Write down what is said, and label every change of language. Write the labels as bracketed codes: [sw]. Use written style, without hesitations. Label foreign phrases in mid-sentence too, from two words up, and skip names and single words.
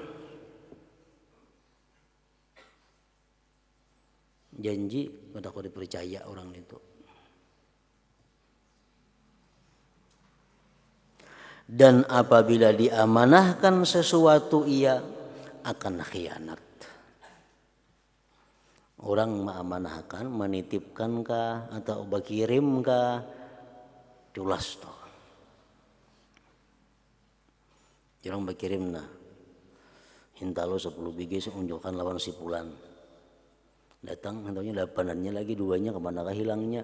[id] Janji pada kau dipercaya orang itu. Dan apabila diamanahkan sesuatu ia akan khianat. Orang mengamanahkan, [bjn] menitipkan kah atau berkirim kah, culas toh. Jangan berkirim nah, hintalo 10 biji unjukkan lawan si Pulan. Datang hentaknya 8-annya lagi, 2-nya kemanakah hilangnya.